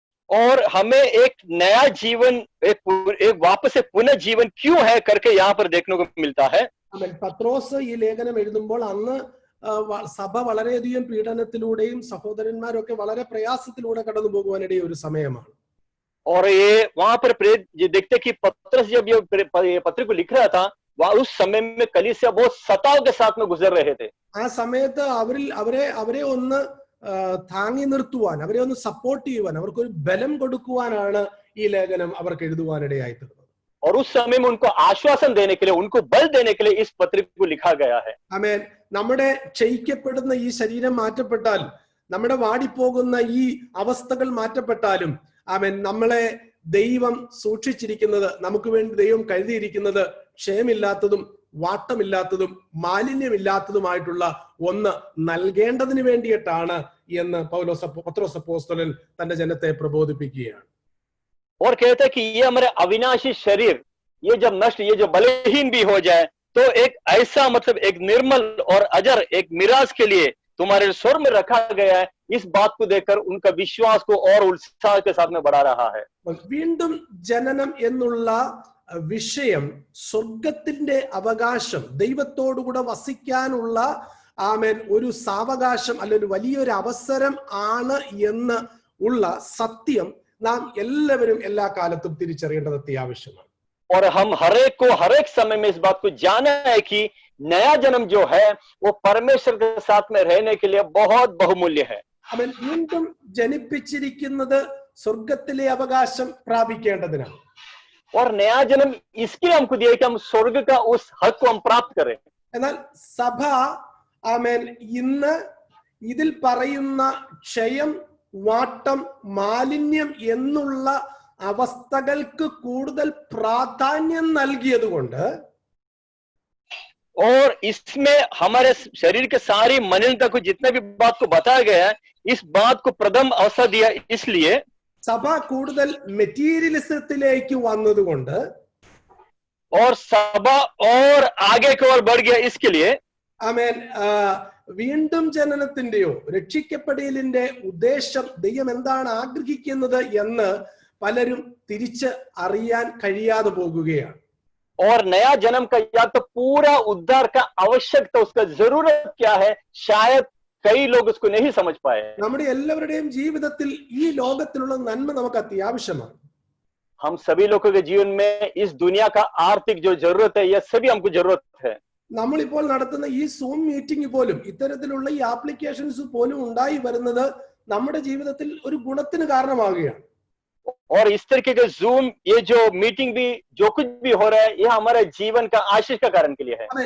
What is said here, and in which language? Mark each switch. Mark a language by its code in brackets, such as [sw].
[hi] और हमें एक नया जीवन, एक वापस से पुनः जीवन क्यों है करके यहाँ पर देखने को मिलता है. [ml] പത്രോസ് ഈ ലേഖനം എഴുതുമ്പോൾ അന്ന് സഭ വളരെയധികം പീഡനത്തിലൂടെയും സഹോദരന്മാരും ഒക്കെ വളരെ പ്രയാസത്തിലൂടെ കടന്നു പോകുവാനിടയ ഒരു സമയമാണ്. [hi] और ये वहां पर देखते कि पत्रस जब ये पत्र को लिख रहा था, वह उस समय में कलीसिया बहुत सताव के साथ में गुजर रहे थे. [ml] ആ സമയത്ത് അവരെ ഒന്ന് താങ്ങി നിർത്തുവാൻ, അവരെ ഒന്ന് സപ്പോർട്ട് ചെയ്യുവാൻ, അവർക്കൊരു ബലം കൊടുക്കുവാനാണ് ഈ ലേഖനം അവർക്ക് എഴുതുവാനിടയായി തീർന്നത്. [hi] और उस समय में उनको आश्वासन देने के लिए, उनको बल देने के लिए इस पत्र को लिखा गया है. [ml] ആമേൻ. നമ്മുടെ ക്ഷയിക്കപ്പെടുന്ന ഈ ശരീരം മാറ്റപ്പെട്ടാൽ, നമ്മുടെ വാടിപ്പോകുന്ന ഈ അവസ്ഥകൾ മാറ്റപ്പെട്ടാലും, ആമേൻ, നമ്മളെ ദൈവം സൂക്ഷിച്ചിരിക്കുന്നത്, നമുക്ക് വേണ്ടി ദൈവം കരുതിയിരിക്കുന്നത് ക്ഷയമില്ലാത്തതും വാട്ടമില്ലാത്തതും മാലിന്യമില്ലാത്തതുമായിട്ടുള്ള ഒന്ന് നൽകേണ്ടതിന് വേണ്ടിയിട്ടാണ് എന്ന് പത്രോസ് അപ്പോസ്തലൻ തന്റെ ജനത്തെ പ്രബോധിപ്പിക്കുകയാണ്. [hi] और कहते हैं कि ये हमारे अविनाशी शरीर, ये जब नष्ट, ये जो बलहीन भी हो जाए, तो एक ऐसा मतलब एक निर्मल और अजर एक मिराज के लिए तुम्हारे स्वर में रखा गया है. इस बात को देखकर उनका विश्वास को और उत्साह के साथ में बढ़ा रहा है. [ml] വീണ്ടും ജനനം എന്നുള്ള വിഷയം സ്വർഗത്തിന്റെ അവകാശം, ദൈവത്തോടുകൂടെ വസിക്കാനുള്ള ആമേൻ ഒരു സാവകാശം അല്ലെങ്കിൽ വലിയൊരു അവസരം ആണ് എന്ന് ഉള്ള സത്യം നാം എല്ലാവരും എല്ലാ കാലത്തും തിരിച്ചറിയേണ്ടത് അത്യാവശ്യമാണ്. [hi] और हम हरेक को हरेक समय में इस बात को जाना है कि नया जन्म जो है वो परमेश्वर के साथ में रहने के लिए बहुत बहुमूल्य है. [ml] അവൻ വീണ്ടും ജനിപ്പിച്ചിരിക്കുന്നത് സ്വർഗത്തിലെ അവകാശം പ്രാപിക്കേണ്ടതിനാണ്. [hi] और नया जन्म इसके हमको दिया कि हम स्वर्ग का उस हक को हम प्राप्त करें. [ml] എന്നാൽ സഭ ആമേൻ ഇന്ന് ഇതിൽ പറയുന്ന ക്ഷയം, വാട്ടം, മാലിന്യം എന്നുള്ള അവസ്ഥകൾക്ക് കൂടുതൽ പ്രാധാന്യം നൽകിയത് കൊണ്ട്, [hi] और इसमें हमारे शरीर के सारी मलिनता को जितने भी बात को बताया गया है, इस बात को प्रथम अवसर दिया इसलिए [ml] സഭ കൂടുതൽ മെറ്റീരിയലിസത്തിലേക്ക് വന്നതുകൊണ്ട് [hi] और सभा और आगे की ओर बढ़ गया इसके लिए [ml] ആമേൻ വീണ്ടും ജനനത്തിന്റെയോ രക്ഷിക്കപ്പെടലിന്റെ ഉദ്ദേശം ദൈവം എന്താണ് ആഗ്രഹിക്കുന്നത് എന്ന് പലരും തിരിച്ച് അറിയാൻ കഴിയാതെ പോകുകയാണ്. [hi] और नया जन्म का या तो पूरा उद्धार का आवश्यकता उसका जरूरत क्या है, शायद कई लोग उसको नहीं समझ पाए. [ml] നമ്മുടെ എല്ലാവരുടെയും ജീവിതത്തിൽ ഈ ലോകത്തിലുള്ള നന്മ നമുക്ക് അത്യാവശ്യമാണ്. [hi] हम सभी लोगों के जीवन में इस दुनिया का आर्थिक जो जरूरत है, यह सभी हमको जरूरत है. [ml] നമ്മളിപ്പോൾ നടത്തുന്ന ഈ [en] Zoom meeting [ml] പോലും ഇത്തരത്തിലുള്ള ഈ ആപ്ലിക്കേഷൻസ് പോലും ഉണ്ടായി വരുന്നത് നമ്മുടെ ജീവിതത്തിൽ ഒരു ഗുണത്തിന് കാരണമാവുകയാണ്. [hi] और इस तरीके के जूम, ये जो मीटिंग भी जो कुछ भी हो रहा है, यह हमारे जीवन का आशीष का कारण के लिए है.